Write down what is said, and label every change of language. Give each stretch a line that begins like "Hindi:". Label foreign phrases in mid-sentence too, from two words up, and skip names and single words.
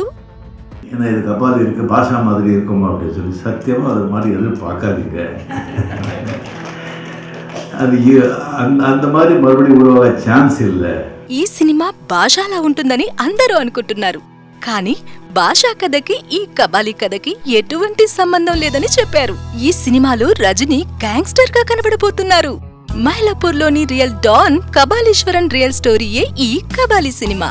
Tamil: இது கபாலி இருக்கு பாஷா மாதிரி இருக்குமா அப்படின்னு சொல்லி சத்தியமாக அது மாதிரி எதுவும் பார்க்காதீங்க. அது அந்த மாதிரி மறுபடியும் உருவாக ఛాన్స్ இல்லை.
Telugu: ఈ సినిమా భాషలా ఉంటుందని అందరూ అనుకుంటున్నారు. కానీ భాషా కథకి ఈ కబాలి కథకి ఎటువంటి సంబంధం లేదని చెప్పారు. ఈ సినిమాలో రజనీ గ్యాంగ్స్టర్ గా కనబడబోతున్నారు. మైలాపూర్లోని
English: real don
Telugu: కబాలీశ్వరన్
English: real story
Telugu: ఈ కబాలి సినిమా.